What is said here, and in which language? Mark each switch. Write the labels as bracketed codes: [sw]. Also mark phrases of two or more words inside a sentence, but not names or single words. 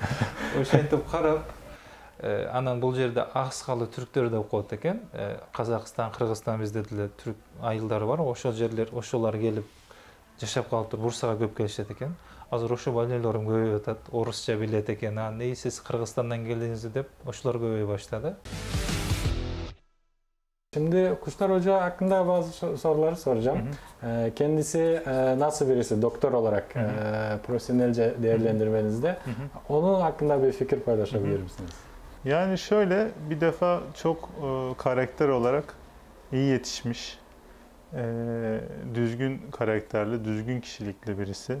[ky] Ошентип карап, анан бул жерде аксакалы түрктөр деп коет экен. Казакстан, Кыргызстан бизде деле түрк айылдары бар. Ошол жерлер, ошолар келип жашап калып туруп Бурсага көп келишет экен. Азыр ошо больнойлорум көбөйүп атат, орусча билет экен. Анан сиз Кыргызстандан келдиңиз деп ошолор көбөйө баштады. [tr] Şimdi Kuşlar Hoca hakkında bazı soruları soracağım. Kendisi nasıl birisi doktor olarak profesyonelce değerlendirmenizde? Onun hakkında bir fikir paylaşabilir misiniz? Yani şöyle, bir defa çok karakter olarak iyi yetişmiş, düzgün karakterli, düzgün kişilikli birisi.